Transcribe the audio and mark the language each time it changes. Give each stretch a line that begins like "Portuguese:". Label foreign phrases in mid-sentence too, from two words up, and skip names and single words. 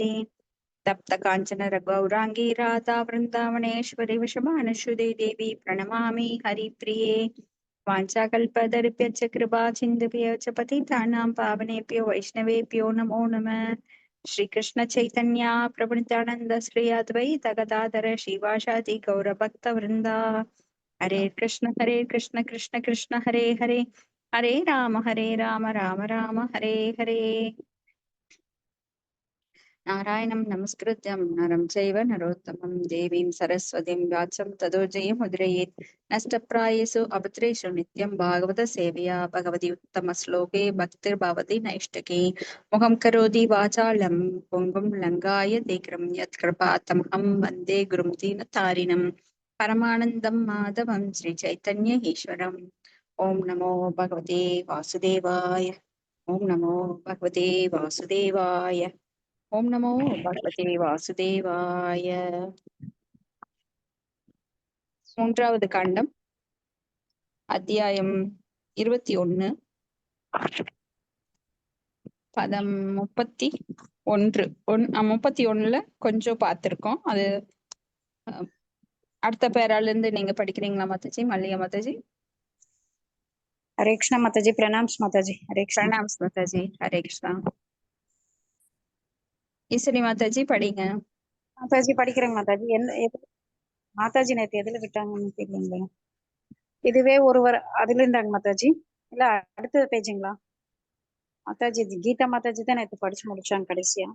Sanskrit: तप्त कांचन रघुरांगी राधा वृंदावनेश्वरी वशमानश्रुते देवी प्रणमामि हरिप्रिये। वाञ्छाकल्पतरुभ्यश्च कृपा सिन्धुभ्यश्च पतितानां पावनेभ्यो वैष्णवेभ्यो नमो नमः। श्रीकृष्ण चैतन्य प्रभु नित्यानंद श्री अद्वैत गदाधर शिवासादि गौरभक्तवृंदा। हरे कृष्ण कृष्ण कृष्ण हरे हरे, हरे राम राम राम हरे हरे। नारायणं नमस्कृत्यं नरं चैव नरोत्तमं देवीं सरस्वतीं व्यासं ततो जयमुदीरयेत्। नष्टप्रायेषु अभद्रेषु नित्यं भागवत सेवया भगवती उत्तमश्लोके भक्तिर्भवति नैष्टिकी। मुखं करोति वाचालं पुङ्गुं लङ्घायते गिरिं यत्कृपातमहं वन्दे गुरुं दीनतारिणं परमानन्दं माधवं श्रीचैतन्य ईश्वरम्। ॐ नमो भगवते वासुदेवाय। ॐ नमो भगवते वासुदेवाय। ओम नमो भगवते वासुदेवाय।
Tamil: மூன்றாவது காண்டம் அத்தியாயம் 21 பதம் 31 கொஞ்சம் பார்த்திருக்கோம். அது அடுத்த பேரால இருந்து நீங்க படிக்கிறீங்களா மாதாஜி? மல்லிகா மாதாஜி.
Hindi: हरे कृष्णा माताजी, प्रणाम माताजी। हरे कृष्णा। प्रणाम माताजी। हरे कृष्णा।
Tamil: ஈஸ்வரி மாதாஜி படிங்க. மாதாஜி படிக்கிறேங்க மாதாஜி. மாதாஜி நேத்து எதுல விட்டாங்கன்னு தெரியலீங்களா? இதுவே ஒருவர் அதுல இருந்தாங்க மாதாஜி, இல்ல அடுத்த பேஜுங்களா மாதாஜி? கீதா மாதாஜி தான் நேத்து படிச்சு முடிச்சாங்க கடைசியா.